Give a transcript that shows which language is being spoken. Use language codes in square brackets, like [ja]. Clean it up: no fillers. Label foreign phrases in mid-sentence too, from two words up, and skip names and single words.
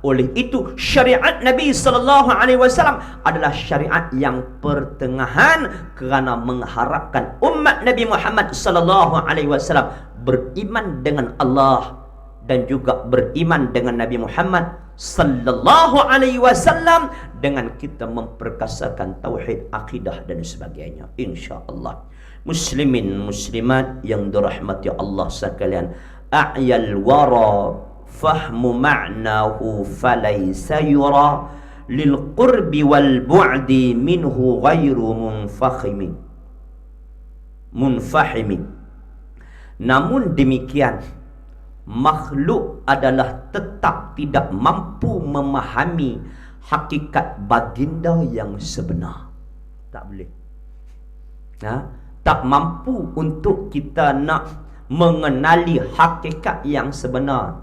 [ms] Oleh itu syariat Nabi [ar] صلى الله عليه وسلم [ms] adalah syariat yang pertengahan, kerana mengharapkan umat Nabi Muhammad [ar] صلى الله عليه وسلم [ms] beriman dengan Allah dan juga beriman dengan Nabi Muhammad [ar] صلى الله عليه وسلم, [ms] dengan kita memperkasakan tauhid, akidah dan sebagainya, insya-Allah. Muslimin muslimat yang dirahmati Allah sekalian, [ar] أعيا الورى فهم معناه فليس يرى للقرب والبعد منه غير منفحم. [ms] Namun demikian, makhluk adalah tetap tidak mampu memahami hakikat baginda yang sebenar. Tak boleh. Tak mampu untuk kita nak mengenali hakikat yang sebenar.